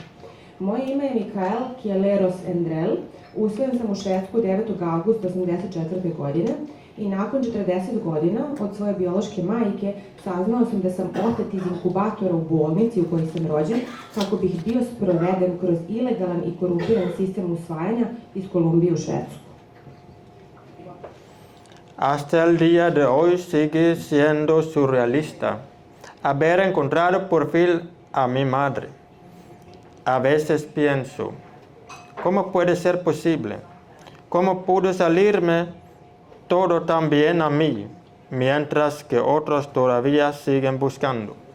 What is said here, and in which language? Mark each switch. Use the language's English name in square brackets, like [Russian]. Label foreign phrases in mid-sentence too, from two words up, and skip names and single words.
[Serbian] Moje ime je Mikael Kjellrosendrell, usvojen sam u Švedsku 9. augusta 1984. godine i nakon 40 godina od svoje biološke majke saznao sam da sam otet iz inkubatora u bolnici u kojoj sam rođen kako bih bio sproveden kroz ilegalan i korumpiran sistem usvajanja iz Kolumbije u Švedsku. [Spanish] Hasta el día de hoy sigue siendo surrealista haber encontrado por fin a mi madre. A veces pienso, ¿cómo puede ser posible? ¿Cómo pudo salirme todo tan bien a mí, mientras que otros todavía siguen buscando?